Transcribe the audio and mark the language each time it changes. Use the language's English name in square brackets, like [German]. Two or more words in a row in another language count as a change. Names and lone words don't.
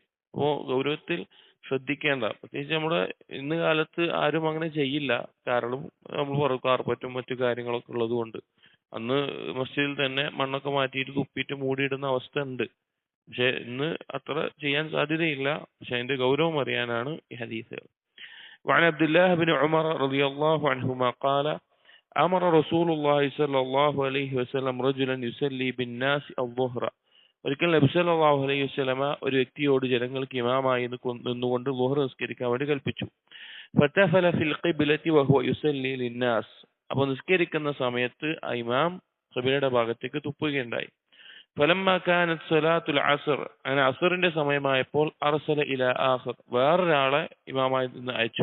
[Malayalam] അപ്പോൾ ഗൗരവത്തിൽ ശ്രദ്ധിക്കേണ്ട, പ്രത്യേകിച്ച് നമ്മുടെ ഇന്ന് കാലത്ത് ആരും അങ്ങനെ ചെയ്യില്ല. കാരണം നമ്മൾ കാർപ്പറ്റും മറ്റു കാര്യങ്ങളൊക്കെ ഉള്ളത് കൊണ്ട് അന്ന് മസ്ജിദിൽ തന്നെ മണ്ണൊക്കെ മാറ്റിയിട്ട് തുപ്പിയിട്ട് മൂടിയിടുന്ന അവസ്ഥ ഉണ്ട്. പക്ഷെ ഇന്ന് അത്ര ചെയ്യാൻ സാധ്യതയില്ല. പക്ഷെ അതിന്റെ ഗൗരവം അറിയാനാണ് ഈ ഹദീസുകൾ. [Arabic] وعن عبد الله بن عمر رضي الله عنهما قال أمر رسول الله صلى الله عليه وسلم رجلا يصلي بالناس الظهر. [Malayalam] ഒരിക്കൽ നബി [Arabic] صلى الله عليه وسلم [Malayalam] ഒരു വ്യക്തിയോട് ജനങ്ങൾക്ക് ഇമാമായി നിന്നുകൊണ്ട് ളുഹർ നിസ്കരിക്കാൻ വേണ്ടി കൽപ്പിച്ചു. [Arabic] فتفل في القبلة وهو يصلي للناس, [Malayalam] അപ്പോൾ നിസ്കരിക്കുന്ന സമയത്ത് ആ ഇമാം ഖിബ്ലയുടെ ഭാഗത്തേക്ക് തുപ്പുകയുണ്ടായി. [Arabic] فلما كانت صلاة العصر, [Malayalam] അങ്ങനെ അസ്റിന്റെ സമയമായപ്പോൾ [Arabic] أرسل إلى آخر, [Malayalam] വേറൊരാളെ ഇമാമായി നിന്ന് അയച്ചു.